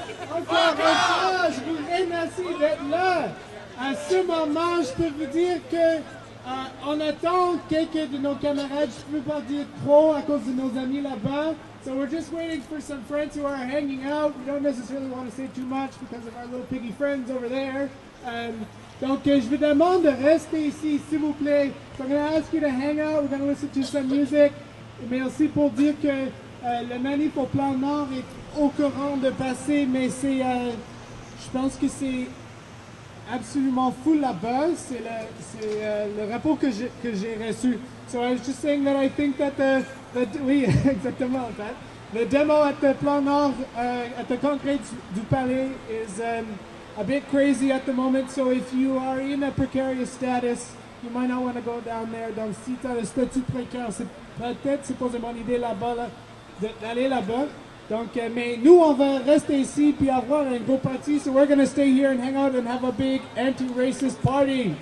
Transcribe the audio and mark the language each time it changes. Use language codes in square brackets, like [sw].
[fr] Encore une fois, je vous remercie d'être là. À ce moment, je peux vous dire que on attend quelques de nos camarades. Je ne peux pas dire trop à cause de nos amis là-bas. [en] So we're just waiting for some friends who are hanging out. We don't necessarily want to say too much because of our little piggy friends over there. [fr] Donc, je vous demande de rester ici, s'il vous plaît. [en] So I'm going to ask you to hang out. We're going to listen to some music. [fr] Mais aussi pour dire que le manif au plan Nord est au courant de passer, mais c'est, je pense que c'est absolument full là-bas. C'est le rapport que j'ai reçu. [en] So I was just saying that I think that [fr] oui, exactement, [en] that the demo at the Plan Nord, at the concrete du Palais is a bit crazy at the moment. So if you are in a precarious status, you might not want to go down there. [fr] Donc si tu as le statut précaire, c'est peut-être pas une bonne idée là-bas, d'aller là-bas. Donc, mais nous, on va rester ici puis avoir un beau party. [en] So we're going to stay here and hang out and have a big anti-racist party.